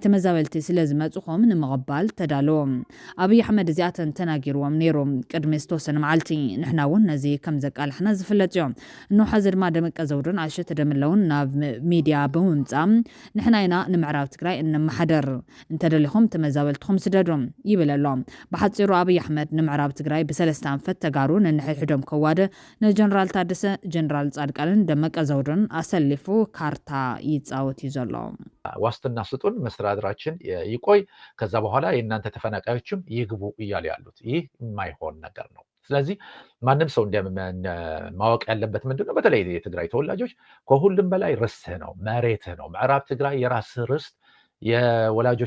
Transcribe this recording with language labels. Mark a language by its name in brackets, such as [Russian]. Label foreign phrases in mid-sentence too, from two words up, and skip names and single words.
[Tigrinya] ተመዛበልቲ ስለ ዝመፁኹም ንምቕባል ተዳለዎም። ኣብይ ኣሕመድ እዚኣተን ተናጊርዎም ነይሮም ቅድሚ ዝተወሰነ መዓልቲ። ንሕና እውን ነዚ ከም ዘቃልሕና ዝፍለጥ እዮም። እንሆ ሕዚ ድማ ደመቀ ዘውዱን ኣሸተ ደምለውን ናብ ሚድያ ብምምፃም ንሕና ኢና ንምዕራብ ትግራይ እንመሓደር እንተደሊኹም ተመዛበልትኩም ስደዶም ይብል ኣሎ። ብሓፂሩ ኣብይ ኣሕመድ ንምዕራብ ትግራይ ብሰለስተ ኣንፈት ተጋሩ ነንሕድሕዶም ከዋደ ንጀነራል ታደሰ፣ ጀነራል ጻድቃንን ደመቀ ዘውዱን አሰልፉ ካርታ ይጻወት ይዘሎ። [Amharic] ዋስትና ስጡን፣ መስተዳድራችን ይቆይ፣ ከዛ በኋላ የእናንተ ተፈናቃዮችም ይግቡ እያሉ ያሉት ይህ የማይሆን ነገር ነው። ስለዚህ ማንም ሰው ማወቅ ያለበት ምንድነው፣ በተለይ የትግራይ ተወላጆች ከሁሉም በላይ ርስትህ ነው፣ መሬትህ ነው። ምዕራብ ትግራይ የራስህ ርስት፣ የወላጆች